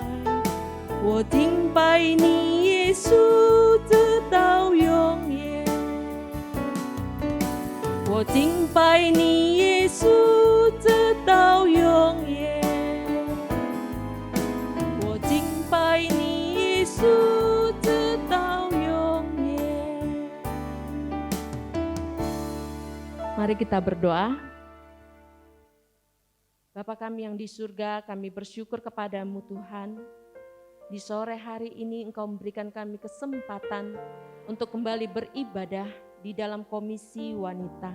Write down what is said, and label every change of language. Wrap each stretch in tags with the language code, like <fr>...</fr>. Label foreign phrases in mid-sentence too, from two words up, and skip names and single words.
<zh>我敬拜你，耶稣，直到永远。我敬拜你，耶稣，直到永远。我敬拜你，耶稣。</zh> <id>Mari kita berdoa. Bapa kami yang di surga, kami bersyukur kepadamu Tuhan. Di sore hari ini Engkau memberikan kami kesempatan untuk kembali beribadah di dalam komisi wanita.</id>